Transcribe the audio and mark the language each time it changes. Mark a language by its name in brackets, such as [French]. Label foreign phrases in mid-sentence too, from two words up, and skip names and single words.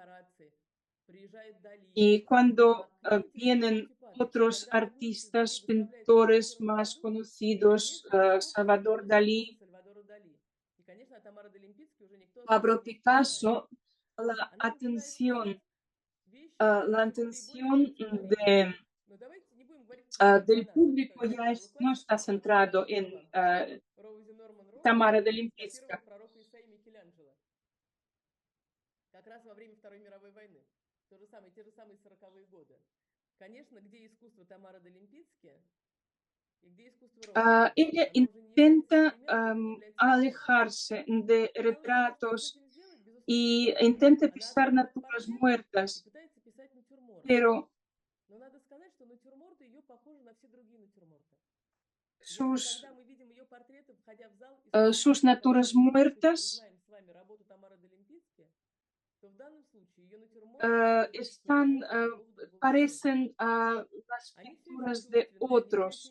[Spanish] Y cuando vienen otros artistas, pintores más conocidos, Salvador Dalí, Pablo Picasso, la atención del público ya no está centrado en Tamara de Lempicka. [Russian] Как раз во время Второй мировой войны. Те же самые 40-е годы. Конечно, где искусство Тамары де Лимпицки и где искусство [Spanish] Ella intenta alejarse de retratos y intenta pisar naturas muertas, pero sus naturas muertas parecen las pinturas de otros.